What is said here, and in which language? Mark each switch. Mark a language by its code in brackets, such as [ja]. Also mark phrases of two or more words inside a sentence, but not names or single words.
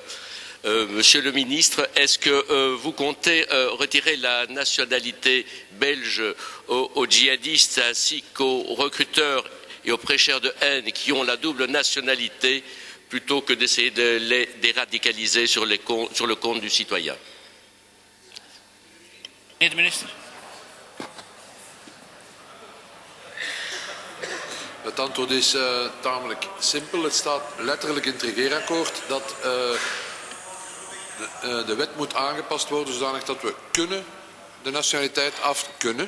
[fr] Monsieur le ministre, est-ce que vous comptez retirer la nationalité belge aux djihadistes ainsi qu'aux recruteurs et aux prêcheurs de haine qui ont la double nationalité plutôt que d'essayer de les déradicaliser sur le compte du citoyen? [nl] Meneer de minister. Het antwoord is tamelijk simpel. Het staat letterlijk in het regeerakkoord dat de wet moet aangepast worden zodanig dat we de nationaliteit kunnen.